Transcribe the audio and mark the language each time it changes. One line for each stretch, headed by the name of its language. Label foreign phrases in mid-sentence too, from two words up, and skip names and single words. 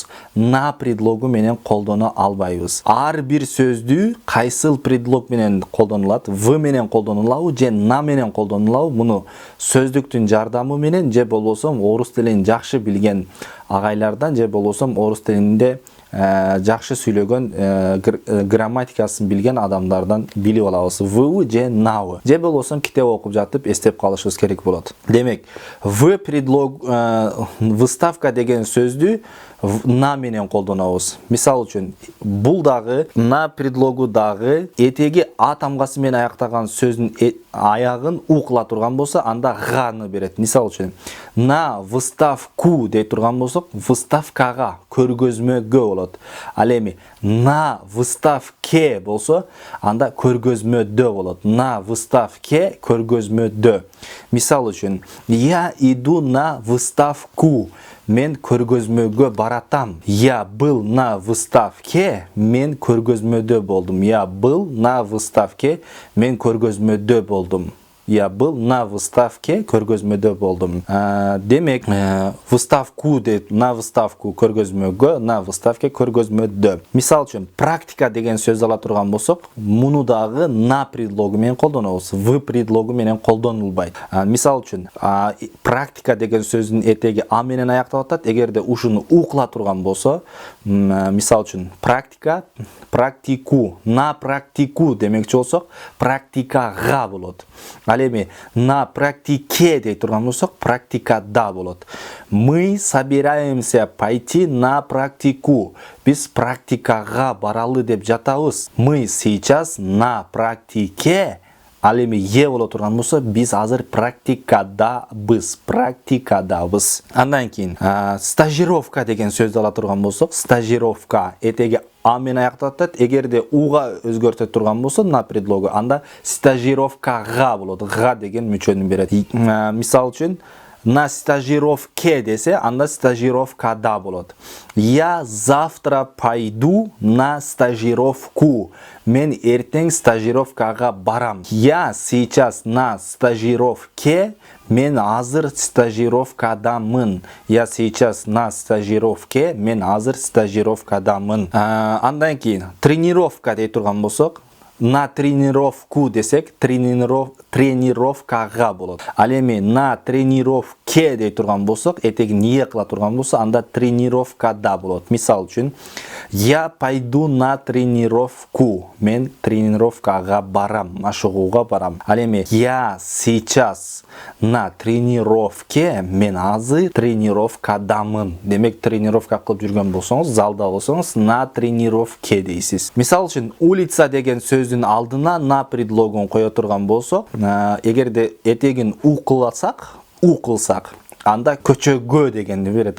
Kyrgyz: На предлогу менен колдоно албайбыз. Ар бир сөздү кайсыл предлог менен колдонулат, в менен колдонулабы же на менен колдонулабы, муну сөздүктүн жардамы менен же болбосо орус тилин жакшы билген агайлардан же болбосо орус тилинде жакшы сүйлөгөн грамматикасын билген адамдардан билип алабыз. В же на же болбосо китеп окуп жатып эстеп калышыбыз керек болот. Демек, выставка деген сөздү на менен колдонобуз. Мисал үчүн, бул дагы на предлогу дагы этеги а тамгасы менен аяктаган сөздүн аягын у кыла турган болсо, анда ганы берет. Мисал үчүн,
Russian: на выставку
Kyrgyz: дей турган болсок, выставкага, көргөзмөгө болот. Ал эми
Russian: на выставке
Kyrgyz: болсо, анда көргөзмөдө болот.
Russian: На выставке,
Kyrgyz: көргөзмөдө. Мисал үчүн,
Russian: я иду на выставку.
Kyrgyz: Мен көргөзмөгө баратам.
Russian: Я был на выставке,
Kyrgyz: мен көргөзмөдө болдум.
Russian: Я был на выставке,
Kyrgyz: мен көргөзмөдө болдум.
Russian: Я был на выставке,
Kyrgyz: көргөзмөдө болдум. Демек, выставку дейт,
Russian: на выставку
Kyrgyz: көргөзмөгө,
Russian: на выставке
Kyrgyz: көргөзмөдө. Мисал үчүн, практика деген сөз ала турган болсок, муну дагы на предлогу менен колдонобуз. В предлогу менен колдонулбайт. Мисал үчүн, практика деген сөздүн этеги а менен аякталып атат. Эгерде ушуну у кыла турган болсо, мисал үчүн, практика,
Russian: практику, на практику
Kyrgyz: демекчи болсок, практикага болот. Ал эми
Russian: на практике
Kyrgyz: дей турган болсок, практикада болот.
Russian: Мы собираемся пойти на практику.
Kyrgyz: Биз практикага баралы деп жатабыз.
Russian: Мы сейчас на практике.
Kyrgyz: Ал эми е боло турган болсо, биз азыр практикадабыз. Практикадабыз. Андан кийин стажировка деген сөздү ала турган болсок, стажировка этеги а менен аякталып атат. Эгерде уга өзгөртө турган болсо, на предлогу, анда стажировкага болот. Га деген мүчөнү берет. Мисал үчүн,
Russian: на стажировке
Kyrgyz: десе, анда стажировкада болот.
Russian: Я завтра пойду на стажировку.
Kyrgyz: Мен эртең стажировкага барам.
Russian: Я сейчас на стажировке.
Kyrgyz: Мен азыр стажировкадамын.
Russian: Я сейчас на стажировке.
Kyrgyz: Мен азыр стажировкадамын. Андан кийин тренировка дей турган болсок,
Russian: на тренировку
Kyrgyz: десек, тренировкага болот. Ал эми
Russian: на тренировке
Kyrgyz: дей турган болсок, этеги не кыла турган болсо, анда тренировкада болот. Мисал үчүн,
Russian: я пойду на тренировку.
Kyrgyz: Мен тренировкага барам, машыгууга барам. Ал эми
Russian: я сейчас на тренировке,
Kyrgyz: мен азыр тренировкадамын. Демек, тренировка кылып жүргөн болсоңуз, залда болсоңуз,
Russian: на тренировке
Kyrgyz: дейсиз. Мисал үчүн, улица деген сөздүн алдына на предлогун кое турган болсок, эгерде этегин у кылсак, анда көчөгө дегенди берет.